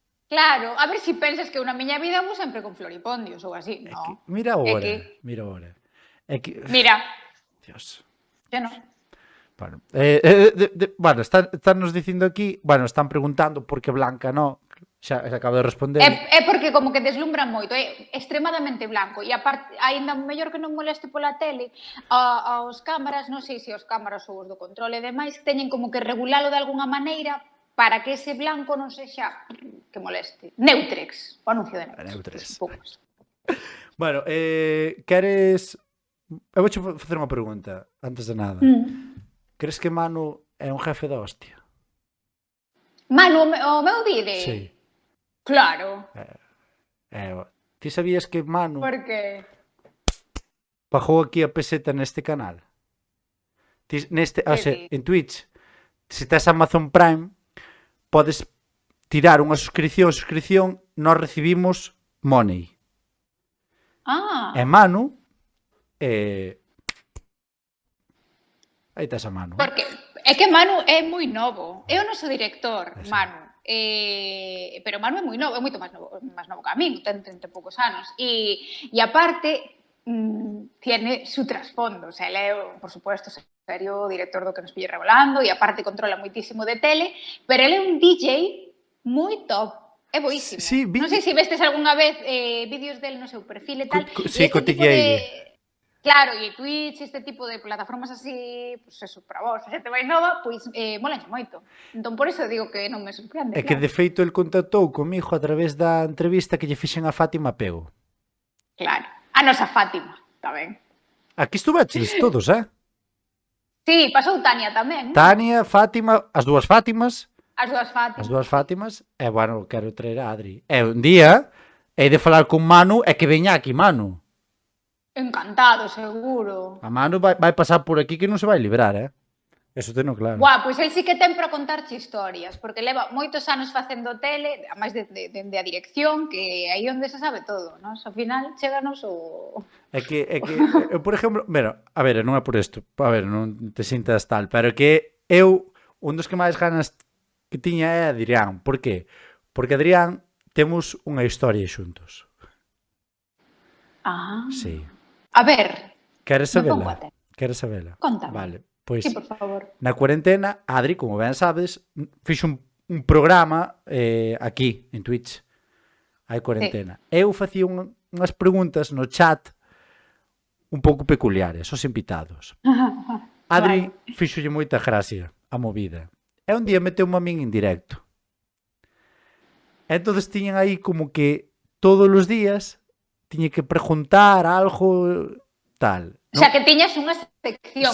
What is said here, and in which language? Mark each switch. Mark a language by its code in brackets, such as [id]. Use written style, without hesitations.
[gl] Claro, a ver se pensas que eu na miña vida vou sempre con floripondios ou así, no. Mira agora, que... mira agora. É que... Mira. Dios. Que non. Bueno, bueno, están nos dicindo aquí, bueno, están preguntando por que Blanca no, xa acabo de responder. É porque como que deslumbra moito, é extremadamente blanco e aparte, aínda mellor que non moleste pola tele, aos cámaras, non sei se os cámaras ou os do controle e demais, teñen como que regulalo de alguna maneira para que ese blanco non sexa que moleste. Neutrex, o anuncio de Neutrex. Neutrex. Bueno, queres... Eu vouche facer unha pregunta, antes de nada. Crees que Manu é un jefe da hostia? Manu, o meu dire? Sí. Claro. Ti sabías que Manu... Por que? Pagou aquí a peseta neste canal? En Twitch, se tes Amazon Prime, podes tirar unha suscripción, nós recibimos money. E Manu... Aí tes a Manu. Porque é que Manu é moi novo. É o noso director, Manu. Pero Manu é moi novo, é moito máis novo que a min, ten 30 e poucos anos. [es] E aparte, tiene su trasfondo. [gl] O sea, ele é, por supuesto, serio director do que nos pille revolando e aparte controla moitísimo de tele, pero ele é un DJ moi top. É boísimo. Sí, non sei se vestes algunha vez vídeos del no seu perfil e tal. Sí, cotiqueille. Claro, e Twitch, este tipo de plataformas así, pues eso, para vos, a xente máis nova, pois molanche moito. Entón, por eso digo que non me sorprende. É que, de feito, el contactou comigo a través da entrevista que lle fixen a Fátima Pego. Claro. A nosa Fátima, tamén. Aquí estuveches todos, Sí, pasou Tania tamén. Tania, Fátima, as dúas Fátimas. As dúas Fátimas. As dúas Fátimas. E, bueno, quero traer a Adri. E un día, hei de falar con Manu e que veña aquí Manu. Encantado, seguro. A Manu vai pasar por aquí que non se vai librar, Eso teno claro. Buah, pois el sí que ten para contarche historias, porque leva moitos anos facendo tele, a máis de a dirección, que aí onde se sabe todo, non? Ao final, chéganos o... É que eu, por exemplo, a ver, non é por isto, a ver, non te sintas tal, pero que eu, un dos que máis ganas que tiña é Adrián. Por qué? Porque Adrián temos unha historia xuntos. Sí. A ver, queres sabela? Queres sabela? Contame. Vale, pois sí, por favor. Na cuarentena, Adri, como ben sabes, fixo un programa aquí, en Twitch. Hai cuarentena. Sí. Eu facía unhas preguntas no chat un pouco peculiares aos invitados. Adri fixolle moita gracia a movida. E un día meteu a min en directo. Entón tiñan aí como que todos os días tiña que preguntar algo tal. O sea, que tiñas unha sección.